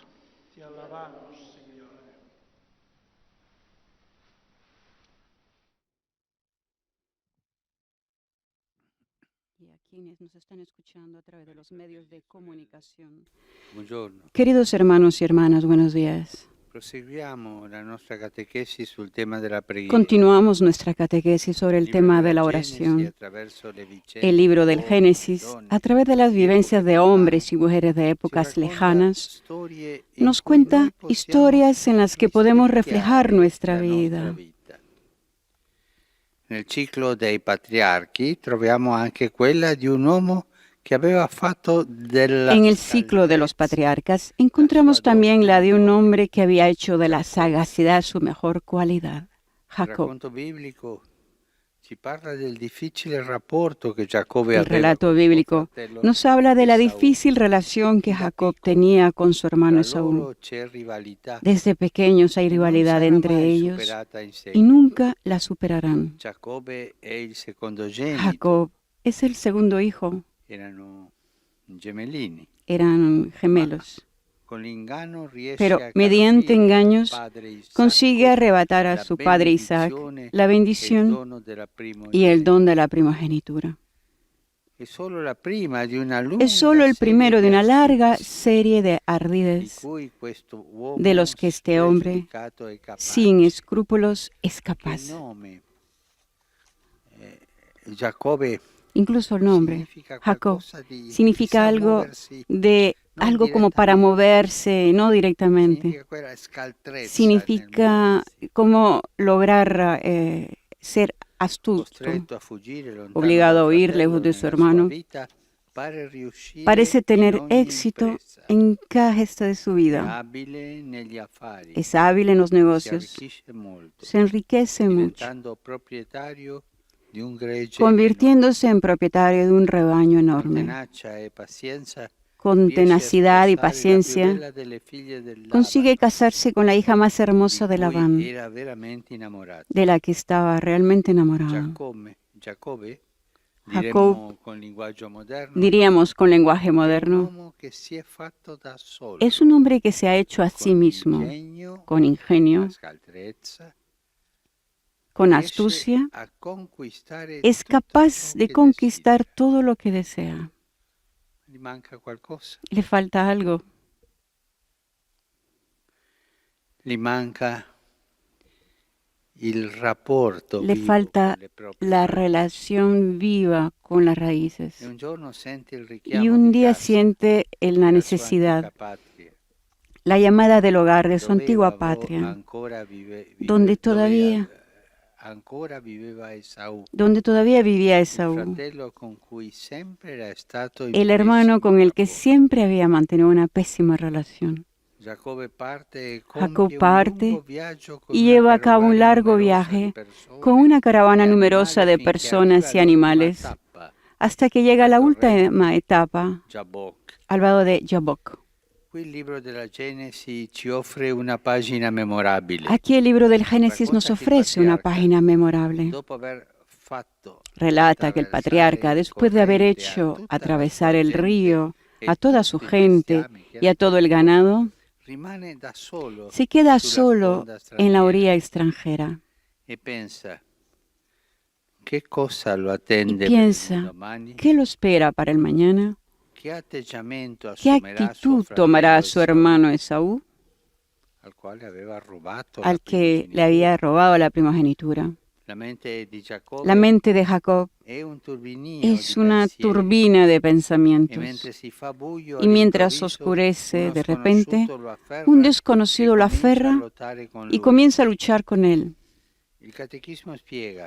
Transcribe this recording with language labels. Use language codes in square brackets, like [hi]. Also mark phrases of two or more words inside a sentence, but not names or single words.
[es] Te alabamos, Señor. Y a quienes nos están escuchando a través de los medios de comunicación. [it] Buongiorno. [es] Queridos hermanos y hermanas, buenos días. [it] Proseguiamo la nostra catechesi sul tema della preghiera. [es] Continuamos nuestra catequesis sobre el tema de la oración. El libro del Génesis, a través de las vivencias de hombres y mujeres de épocas lejanas, nos cuenta historias en las que podemos reflejar nuestra vida. [it] Nel ciclo dei patriarchi troviamo anche quella di un uomo que aveva fatto della [es] En el ciclo de los patriarcas encontramos también la de un hombre que había hecho de la sagacidad su mejor cualidad, [it] Il [es] Jacob. [it] racconto biblico ci parla del difficile rapporto che Giacobbe [es] El [it] aveva [es] relato [it] con suo [es] bíblico [it] fratello [es] nos habla de la [it] Esaú. [es] difícil relación que Jacob tenía con su hermano [it] Tra [es] Esaú. [it] loro c'è rivalità [es] Desde pequeños hay [it] e non [es] rivalidad [it] sarà [es] entre [it] mai [es] ellos [it] superata in [es] y [it] seguito. [es] nunca la superarán. [it] Giacobbe è il secondogenito, [es] Jacob es el segundo hijo, [it] erano gemellini. [es] eran gemelos, [it] Con l'inganno riesce [es] pero [it] a [es] mediante [it] carpire [es] engaños [it] al padre Isacco [es] consigue arrebatar a [it] la [es] su padre Isaac [it] benedizione [es] la [it] e il [es] bendición [it] dono della [es] y el [it] primogenitura. [es] don de la primogenitura. [it] È solo la prima di una [es] Es solo [it] lunga [es] el [it] serie [es] primero de [it] di [es] una larga [it] astuzie [es] serie de [it] di [es] ardides [it] cui questo [es] de [it] uomo [es] los que este hombre, [it] spregiudicato è [es] sin [it] capace. [es] escrúpulos, es [it] Che il [es] capaz. [it] nome Giacobbe [es] Incluso el nombre, [it] significa [es] Jacob, [it] qualcosa di [es] significa [it] sa [es] algo [it] muoversi [es] de [it] non [es] algo como para [it] direttamente, [es] moverse, no directamente. [it] significa quella scaltrezza nel [es] Significa [it] muoversi, [es] como lograr ser astuto, [it] costretto a fuggire lontano [es] obligado [it] dal [es] a huir [it] fratello [es] lejos de su [it] nella sua [es] hermano. [it] vita, pare riuscire [es] Parece [it] in [es] tener [it] ogni [es] éxito [it] impresa, [es] en cada gesto de su [it] è [es] vida. [it] abile negli affari, [es] Es hábil en los [it] si [es] negocios, [it] arricchisce molto, [es] se enriquece mucho, [it] diventando proprietario di un gregge [es] convirtiéndose [it] enorme. [es] en propietario de un rebaño [it] Con [es] enorme. [it] tenacia e pazienza [es] Con [it] riesce a [es] tenacidad y [it] sposare la più [es] paciencia, [it] bella delle figlie del [es] consigue [it] Labano, [es] casarse con la hija más hermosa [it] di [es] de [it] cui [es] Labán, [it] era veramente innamorato. [es] de la que estaba realmente enamorado. [it] Giacobbe, [es] Jacob, [it] diremmo con linguaggio moderno, [es] diríamos con lenguaje [it] è un [es] moderno, [it] uomo che si è fatto da solo, [es] es un hombre que se ha hecho a sí [it] con [es] mismo, [it] ingegno, [es] con ingenio, [it] la scaltrezza, [es] con [it] riesce [es] astucia, [it] a conquistare [es] es [it] tutto [es] capaz [it] ciò [es] de [it] che [es] conquistar [it] desidera. [es] todo lo que desea. [it] Gli manca qualcosa? [es] Le falta algo, [it] Gli manca il rapporto [es] le [it] vivo [es] falta [it] con le proprie [es] la [it] radici. [es] relación viva con las [it] E [es] raíces. [it] un giorno sente il [es] Y [it] richiamo [es] un [it] di [es] día [it] casa [es] siente la [it] della sua [es] necesidad, [it] antica patria, [es] la llamada del hogar de su [it] dove [es] antigua [it] avo- [es] patria, [it] ancora vive- [es] donde [it] vive- dove [es] todavía, [it] ancora viveva Esaù, [es] donde todavía vivía [it] il [es] Esaú, [it] fratello con cui sempre era stato in [es] el hermano [it] pessimo [es] con el que [it] rapporto. [es] siempre había mantenido una pésima relación. [it] Giacobbe parte e [es] Jacob [it] compie un [es] parte [it] lungo viaggio con [es] y [it] una [es] lleva a cabo un [it] carovana [es] largo [it] numerosa di [es] viaje [it] persone [es] con una [it] e [es] caravana [it] animali [es] numerosa de [it] finché [es] personas [it] arriva [es] y [it] all'ultima [es] animales [it] tappa, [es] hasta que llega a [it] al [es] la [it] torrente [es] última etapa, [it] Jabbok. [es] al vado de Jabbok. [it] Qui il libro della Genesi ci offre una pagina memorabile. [es] Aquí el libro del Génesis nos [it] Racconta che il [es] ofrece una [it] patriarca, [es] página memorable. [it] dopo aver fatto [es] Relata que el patriarca, [it] attraversare il [es] después de haber [it] corrente a [es] hecho [it] tutta la [es] atravesar [it] sua [es] el [it] gente [es] río, [it] e [es] a toda su [it] tutti i [es] gente [it] bestiami che [es] y a todo el [it] aveva, [es] ganado, [it] rimane da solo [es] se queda [it] sulla [es] solo [it] sponda [es] en la [it] straniera [es] orilla extranjera [it] e pensa che cosa lo [es] y [it] attende per il [es] piensa, [it] domani. [es] ¿qué lo espera para el mañana? [it] ¿qué atteggiamento [es] ¿Qué [it] assumerà suo [es] actitud tomará [it] fratello [es] su hermano Esaú, [it] al quale aveva rubato la [es] al que le [it] primogenitura? [es] había robado la primogenitura? [it] La mente di [es] La [it] Giacobbe [es] mente de Jacob [it] è un turbinio [es] es [it] di [es] una [it] pensieri, [es] turbina de [it] e [es] pensamientos. [it] mentre si fa buio [es] Y mientras [it] all'improvviso, [es] oscurece [it] uno [es] de repente, [it] sconosciuto lo [es] un [it] afferra e [es] desconocido lo [it] comincia a [es] aferra [it] lottare con [es] y [it] lui. [es] comienza a luchar con él. [it] Il catechismo spiega